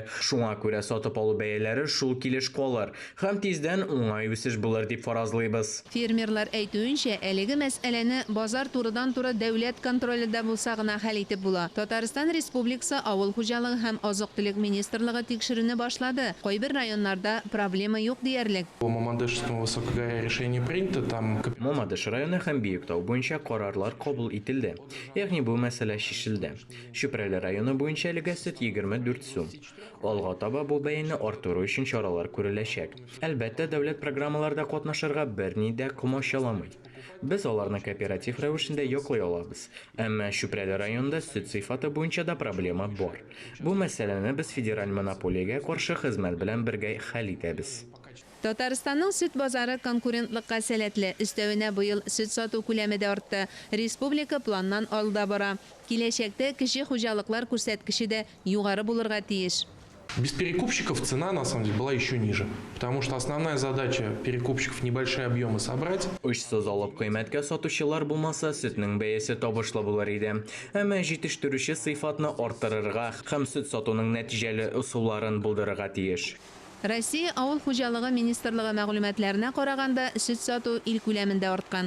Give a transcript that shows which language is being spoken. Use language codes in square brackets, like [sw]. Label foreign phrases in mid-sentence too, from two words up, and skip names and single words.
[tt] Шуңа күрә сатып алу бәяләре шул килеш калыр һәм тиздән уңай үсеш булыр дип фаразлыйбыз. Фермерлар әйтүенчә, әлеге мәсьәләне базар турыдан-туры дәүләт контролендә булса гына хәл итеп була. Татарстан Республикасы авыл хуҗалыгы һәм азык-төлек министрлыгы тикшерүне башлады. Кайбер районнарда проблема юк диярлек. [ru] Решение принято, там... [tt] Мамадыш районы һәм Биектау буенча карарлар кабул ителде. Ягъни бу мәсьәлә шишелде. Чүпрәле районы буенча әлегә сөт 24 сум. Алга таба бу бәяне арттыру өчен чаралар күреләчәк. Әлбәттә, дәүләт программаларда катнашырга берни дә комачаламый. Без аларны кооператив рәвешендә яклый алабыз. Әмма Чүпрәле районында сөт сыйфаты буенча да проблема бар. Бу мәсьәләне без федераль монополиягә каршы хезмәт белән бергә хәл итәбез. Татарстанның сөт базары конкурентлыкка сәләтле. Өстәвенә быел сөт сату күләме дә артты. Республика планнан алда бара. Киләчәктә кече хуҗалыклар күрсәткече дә югары булырга тиеш. [ru] Без перекупщиков цена на самом деле была еще ниже, потому что основная задача перекупщиков небольшие объемы собрать. [tt] Учсыз алып кыйммәткә сатучылар булмаса, сөтнең бәясе табышлы булыр иде. Әмма җитештерүче сыйфатны арттырырга һәм сөт сатуның нәтиҗәле ысулларын булдырырга тиеш. Россия авыл хуҗалыгы министрлыгы мәгълүматларына караганда, сөт сату ил күләмендә арткан.